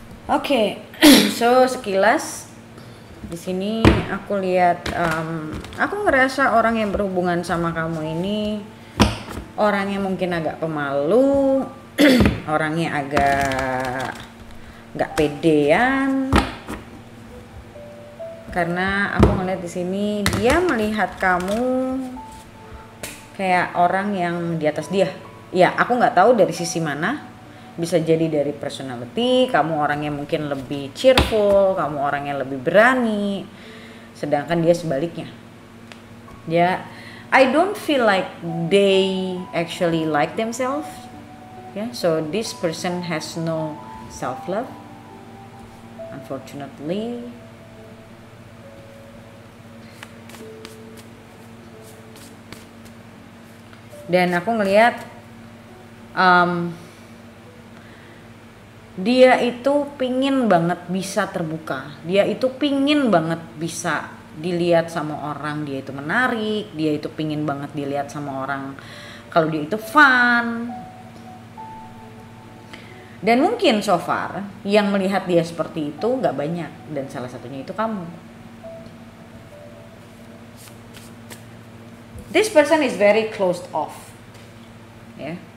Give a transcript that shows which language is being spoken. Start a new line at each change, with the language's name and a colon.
Indonesian: Oke, so sekilas di sini aku lihat, aku ngerasa orang yang berhubungan sama kamu ini orangnya mungkin agak pemalu, orangnya agak nggak pedean, karena aku ngeliat di sini dia melihat kamu kayak orang yang di atas dia. Ya, aku nggak tahu dari sisi mana. Bisa jadi dari personality, kamu orangnya mungkin lebih cheerful, kamu orangnya lebih berani, sedangkan dia sebaliknya.
English: Ya, I don't feel like they actually like themselves. Yeah, so this person has no self-love, unfortunately.
Indonesian: Dan aku ngelihat dia itu pingin banget bisa terbuka, dia itu pingin banget bisa dilihat sama orang, dia itu menarik, dia itu pingin banget dilihat sama orang kalau dia itu fun. Dan mungkin
English: so far
Indonesian: yang melihat dia seperti itu gak banyak, dan salah satunya itu kamu.
English: This person is very closed off, ya.